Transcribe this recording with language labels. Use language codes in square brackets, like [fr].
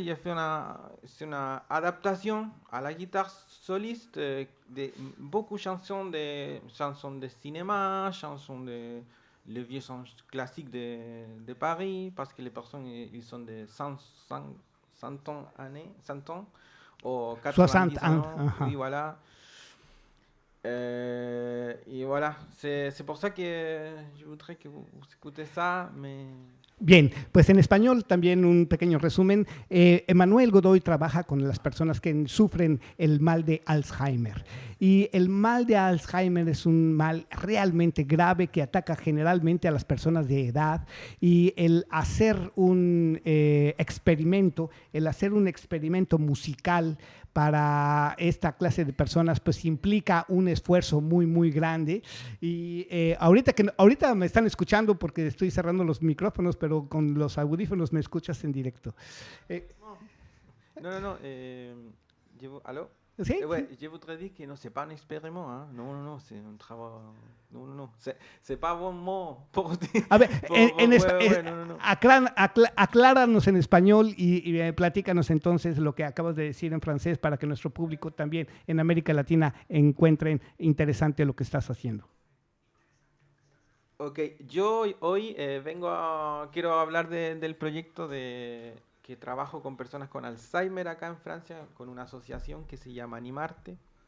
[fr] J'ai fait c'est une adaptation à la guitare soliste de beaucoup chansons de cinéma, chansons de les vieux sons classiques de Paris, parce que les personnes ils sont de 100 ans, 100 ans, ou 60 90 ans. ans, oui Ajá. voilà. Et voilà, c'est pour ça que je voudrais que vous écoutez ça, mais... [es] Bien, pues en español también un pequeño resumen. Emanuel Godoy trabaja con las personas que sufren el mal de Alzheimer. Y el mal de Alzheimer es un mal realmente grave que ataca generalmente a las personas de edad. Y el hacer un experimento, musical para esta clase de personas, pues implica un esfuerzo muy, muy grande. Y ahorita me están escuchando porque estoy cerrando los micrófonos, pero con los audífonos me escuchas en directo. [fr] Non, non, non. Allô? [es] ¿Sí? [fr] Ouais, je voudrais dire que non, c'est pas un expériment. Hein. Non, non, non, c'est un travail. Non, non, non. C'est pas vraiment pour dire. [es] A ver, [fr] Ouais, ouais, ouais, non, non, non. [es] acláranos en español y platícanos entonces lo que acabas de decir en francés para que nuestro público también en América Latina encuentren interesante lo que estás haciendo. Ok, yo hoy quiero hablar del proyecto que trabajo con personas con Alzheimer acá en Francia, con una asociación que se llama Animarte.